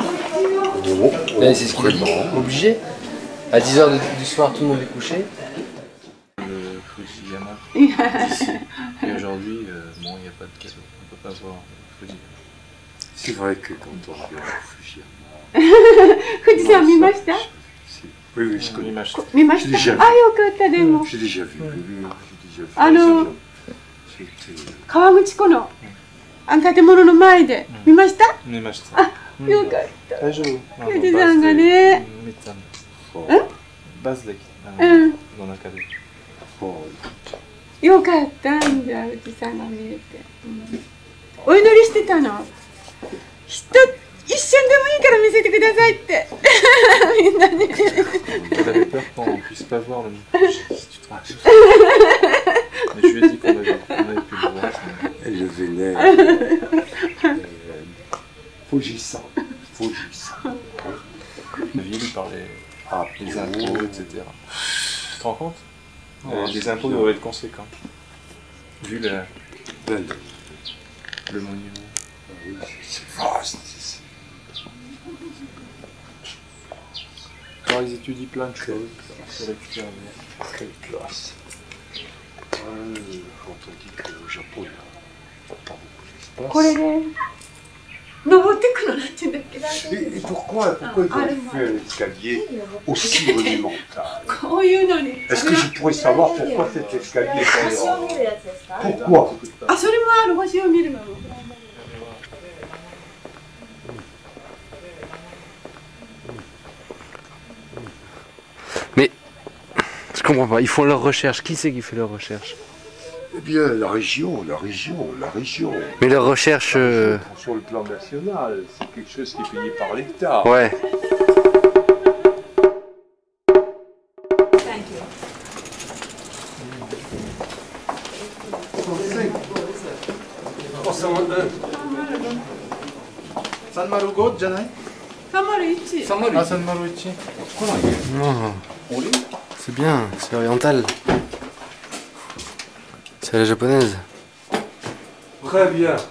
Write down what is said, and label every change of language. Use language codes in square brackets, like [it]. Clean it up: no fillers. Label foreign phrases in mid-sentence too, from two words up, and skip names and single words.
[fr] Bon, C'est ce qu'il a dit. Obligé. À 10 heures du soir, tout le monde est couché. Le Fujiyama d'ici. Et aujourd'hui, bon, il n'y a pas de cadeau. On ne peut pas voir Fujiyama. C'est vrai que quand on regarde Fujiyama. [ja] 富士山見ました？ [fr] Oui, oui, je connais. [ja] 見ました。あ、よかったでも。 [fr] J'ai déjà vu. J'ai déjà vu. [ja] 川口湖の建物の前で見ました？見ました。あ、よかった。大丈夫。富士山がね。バスで来たの中で。よかったんじゃ富士山が見えて。お祈りしてたの。一瞬でもいいから見せてくださいってみんなに。 [fr] Elle avait peur qu'on ne puisse pas voir le coucher, si tu te rends compte. Mais je lui ai dit qu'on avait pu le voir. Elle le vénère. Fujissan. La ville parlait des impôts, etc. Tu te rends compte? Les impôts doivent être conséquents. Vu le monument. C'est vaste. Alors ils étudient plein de choses. C'est Quelle classe. Quand on dit qu'au Japon, il n'y a pas beaucoup d'espace. [ja] これで登ってくのなんていうんだっけ。 [fr] Et pourquoi ils ont fait un escalier aussi monumental? [ja] こういうのに。 [fr] Est-ce que je pourrais savoir pourquoi cet escalier est Pourquoi? [ja] あ、それもある。星を見るの。 [fr] Mais je comprends pas, ils font leurs recherches. Qui c'est qui fait leurs recherches? Eh bien, la région. Mais leurs recherches... Sur le plan national, c'est quelque chose qui est payé par l'État. Ouais. [ja] Sanmaru-5 じゃない？ 301。 Ah, Sanmaru-1. [fr] Non. C'est bien, c'est oriental. C'est à la japonaise. Très bien.